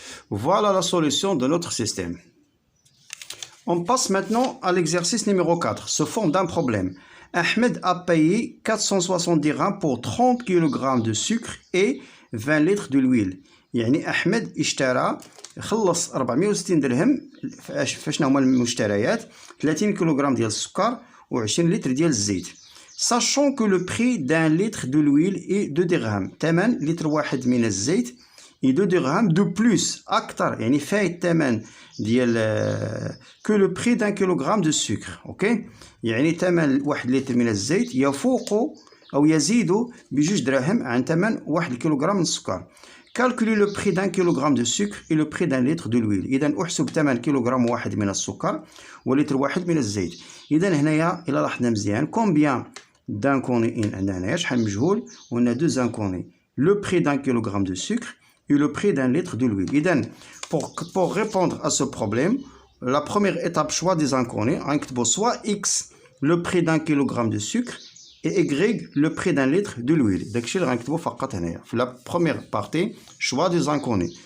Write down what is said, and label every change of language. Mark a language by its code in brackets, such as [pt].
[fr] Voilà la solution de notre système. On passe maintenant à l'exercice numéro 4, sous forme d'un problème. Ahmed a payé 460 dirhams pour 30 kg de sucre et 20 litres de l'huile. [ar] يعني أحمد اشترى خلص 460 درهم فشنو هما المشتريات 30 كيلوغرام ديال السكر و20 لتر ديال الزيت. [fr] Sachant que le prix d'un litre de l'huile est 2 dirhams. [ar] ثمن لتر واحد من الزيت [fr] et 2 dirhams de plus [ar] أكثر يعني فايت ثمن ديال [fr] que le prix d'un kilogramme de sucre. [ar] اوكي يعني ثمن 1 لتر من الزيت يفوق أو يزيد بجوج دراهم عن ثمن 1 كيلوغرام من السكر. [fr] Calculer le prix d'un kilogramme de sucre et le prix d'un litre de l'huile. [ar] إذا أحسب ثمن كيلوغرام واحد من السكر ولتر واحد من الزيت. إذا هنايا إلا لاحظنا مزيان [fr] combien d'inconnus [ar] عندنا هنايا شحال مجهول وعندنا [fr] deux inconnus. Le prix d'un kilogramme de sucre et le prix d'un litre de l'huile. [ar] إذا [fr] pour répondre à ce problème, la première étape choix des inconnus [ar] غنكتبوا [fr] soit x le prix d'un kilogramme de sucre et y le prix d'un litre de l'huile. [ar] داكشي اللي غنكتبو فقط هنايا في [fr] la première partie choix des inconnus.